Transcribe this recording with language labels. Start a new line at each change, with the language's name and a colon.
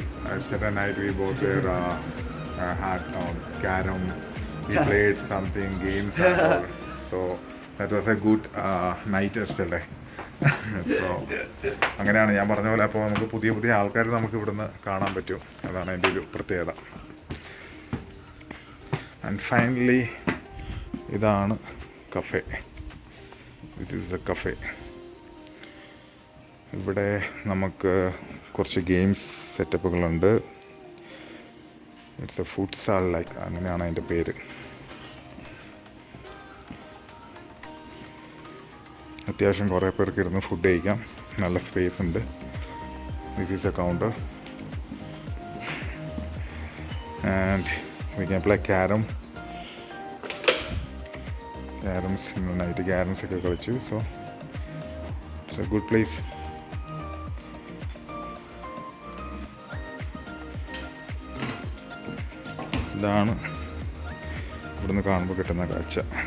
English: yesterday night we both were had carom. We played something games and all. So that was a good night yesterday.
Malayalam: So അങ്ങനെയാണ് ഞാൻ പറഞ്ഞ പോലെ. അപ്പോൾ നമുക്ക് പുതിയ ആൾക്കാർ നമുക്ക് ഇവിടുന്ന് കാണാൻ പറ്റും. അതാണ് എൻ്റെ ഒരു പ്രത്യേകത. ആൻഡ് ഫൈനലി ഇതാണ് cafe.
English: This is a cafe.
Malayalam: ഇവിടെ നമുക്ക് കുറച്ച് games സെറ്റപ്പുകളുണ്ട്.
English: it's a futsal like,
Malayalam: അങ്ങനെയാണ് അതിൻ്റെ പേര്. അത്യാവശ്യം കുറേ പേർക്ക് ഇരുന്ന് ഫുഡ് കഴിക്കാം. നല്ല സ്പേസ് ഉണ്ട്.
English: This is a counter.
Malayalam: And
English: we can play carom.
Malayalam: Carroms, ഇന്ന് നൈറ്റ് ക്യാരംസ് ഒക്കെ കളിച്ചു.
English: So it's a good place.
Malayalam: ഇതാണ് ഇവിടുന്ന് കാണുമ്പോൾ കിട്ടുന്ന കാഴ്ച.